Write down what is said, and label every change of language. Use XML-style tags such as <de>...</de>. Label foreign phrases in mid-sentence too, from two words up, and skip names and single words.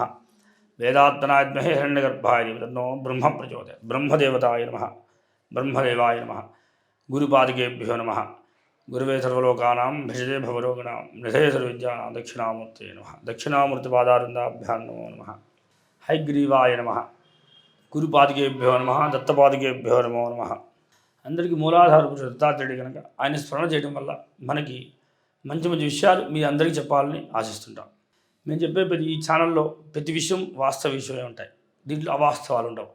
<sa>वेदात्तनाय विद्महे हिरण्यगर्भाय धीमहि तन्नो ब्रह्म प्रचोदयात्। ब्रह्मदेवताय नमः। ब्रह्मदेवाय नमः। गुरुपादकेभ्यो नमः। गुरुवे सर्वलोकानां भिषजे भवरोगिणां निधये सर्वविद्यानां दक्षिणामूर्तये नमः। दक्षिणामूर्तिपादारविन्दाभ्यां नमो नमः। హైగ్రీవాయ నమ. గురుపాదికేభ్యో నమ. దత్తపాదికేభ్యో నమో నమ.</sa> <te>అందరికీ మూలాధార పురుషుడు దత్తాత్రేయుడు కనుక ఆయన స్మరణ చేయడం వల్ల మనకి మంచి మంచి విషయాలు మీ అందరికీ చెప్పాలని ఆశిస్తుంటాం. మేము చెప్పే ఈ ఛానల్లో ప్రతి విషయం వాస్తవ విషయమే ఉంటాయి, దీంట్లో అవాస్తవాలు ఉండవు.</te>